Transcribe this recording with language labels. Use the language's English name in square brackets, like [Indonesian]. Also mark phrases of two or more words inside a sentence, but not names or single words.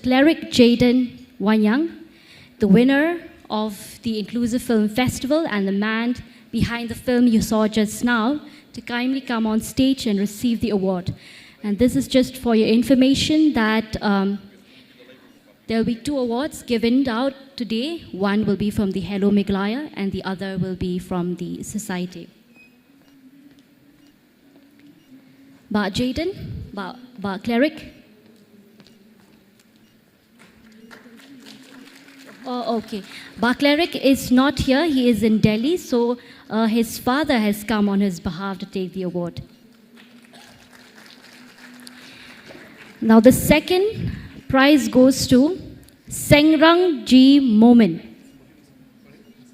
[English] Cleric Jaden Wanyang, the winner of the Inclusive Film Festival and the man behind the film you saw just now, to kindly come on stage and receive the award. And this is just for your information that there will be 2 awards given out today. One will be from the Hello Meghalaya and the other will be from the society. Ba Jaden, Ba Cleric. Oh, okay. Ba Cleric is not here. He is in Delhi, so his father has come on his behalf to take the award. Now the second prize goes to Sengrang G.